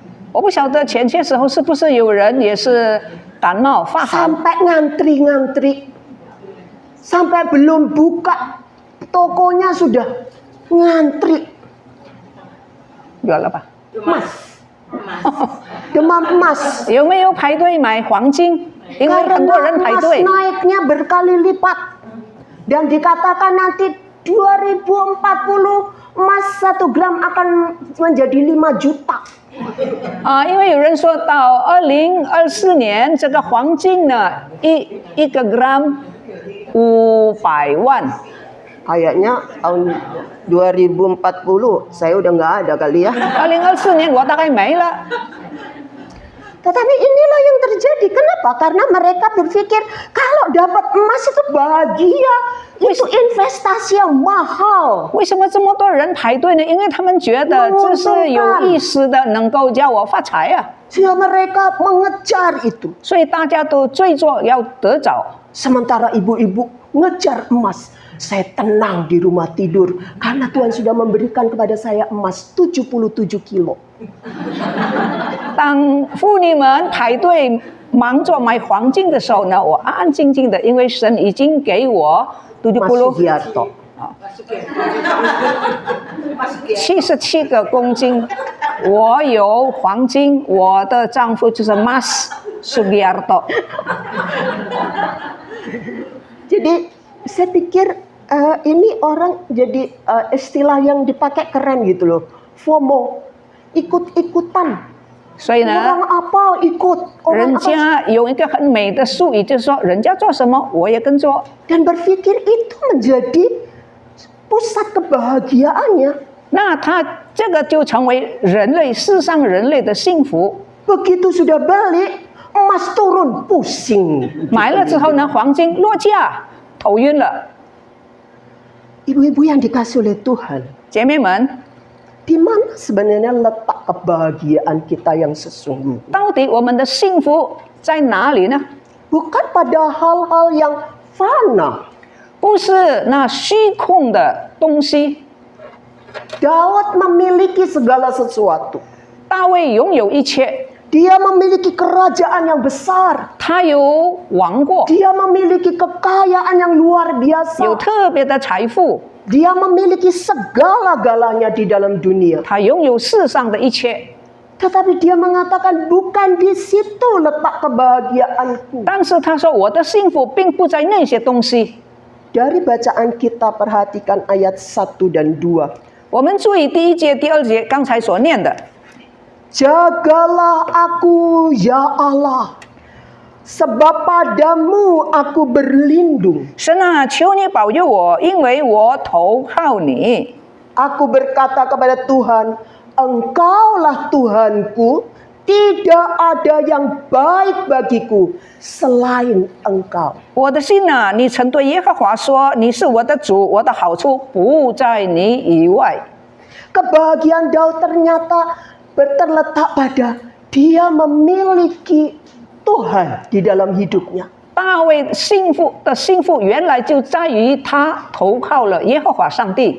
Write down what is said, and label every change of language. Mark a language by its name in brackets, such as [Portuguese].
[Chinese] 我不晓得前些时候是不是有人也是感冒发寒， [Indonesian] sampai ngantri-ngantri sampai belum buka tokonya sudah ngantri [Chinese] 有了吧？ [Indonesian] emas. Demam emas. [Chinese] 有没有排队买黄金？因为很多 [Indonesian] Karena [Chinese] 人排 [Indonesian] emas [Chinese] 队。 [Indonesian] naiknya berkali lipat. Dan dikatakan nanti 2040 emas 1 gram akan menjadi 5 juta. [Chinese] 因为有人说到2024年，这个黄金呢，一个 gram 500万。 [Indonesian] Kayaknya tahun 2040 saya udah nggak ada kali ya. [Chinese] 2024年我大概没了。 [Indonesian] Tetapi inilah yang terjadi. Kenapa? Karena mereka berpikir kalau dapat emas itu bahagia. Itu investasi yang mahal. [Chinese] 为什么这么多人排队呢？因为他们觉得这是有意思的，能够叫我发财啊， [Indonesian] Sehingga mereka mengejar itu. [Chinese] 所以大家都追着要得着。 [Indonesian] Sementara ibu-ibu ngejar emas. Saya tenang di rumah tidur. Karena Tuhan sudah memberikan kepada saya emas 77 kilo. [Chinese] 当妇女们排队忙着买黄金的时候呢，我安安静静的，因为神已经给我 [Indonesian] Mas Sugiarto. [Chinese] 77个公斤，我有黄金，我的丈夫就是 Mas Sugiarto。 [Indonesian] Jadi saya pikir ini orang jadi istilah yang dipakai keren gitu loh. FOMO, ikut-ikutan. [Chinese] 所以呢， [Indonesian] Orang apa ikut ikut [Chinese] 人 [Indonesian] orang apa [Chinese] 家有一个很美的术语，就是说人家做什么我也跟做， [Indonesian] dan berpikir itu menjadi pusat kebahagiaannya. [Chinese] 那他这个就成为人类世上人类的幸福。 [Indonesian] Begitu sudah beli, emas turun, pusing. [Chinese] 买了之后呢，黄金落价，头晕了。 [Indonesian] Ibu-ibu yang dikasih oleh Tuhan, [Chinese] 姐妹们， [Indonesian] di mana sebenarnya letak kebahagiaan kita yang sesungguhnya? [Chinese] 到底我们的幸福在哪里呢？ [Indonesian] Bukan pada hal-hal yang fana. [Chinese] 不是那虚空的东西。 [Indonesian] Daud memiliki segala sesuatu. [Chinese] 大卫拥有一切， [Indonesian] Dia memiliki kerajaan yang besar. [Chinese] 他有王过， [Indonesian] Dia memiliki kekayaan yang luar [Chinese] 有特别的财富， [Indonesian] Dia memiliki segala-galanya di dalam dunia. [Chinese] 他拥有世上的一切。 [Indonesian] Tetapi dia mengatakan bukan di situ letak kebahagiaanku. [Chinese] 但是他说我的幸福并不在那些东西。 [Indonesian] Dari bacaan kita perhatikan ayat 1 dan 2. [Chinese] 我们注意第1节、第2节刚才所念的， [Indonesian] Jagalah aku ya Allah, sebab padamu aku berlindung. [Chinese] 神啊，求你保佑我，因为我投靠你。 [Indonesian] Aku berkata kepada Tuhan, Engkaulah Tuhanku, tidak ada yang baik bagiku selain Engkau. [Chinese] 我的心啊，你曾对耶和华说：“你是我的主，我的好处不在你以外。” [Indonesian] Kebahagiaan Daud ternyata terletak pada dia memiliki Tuhan di dalam hidupnya. [Chinese] 大卫幸福原来就在于他投靠了耶和华上帝，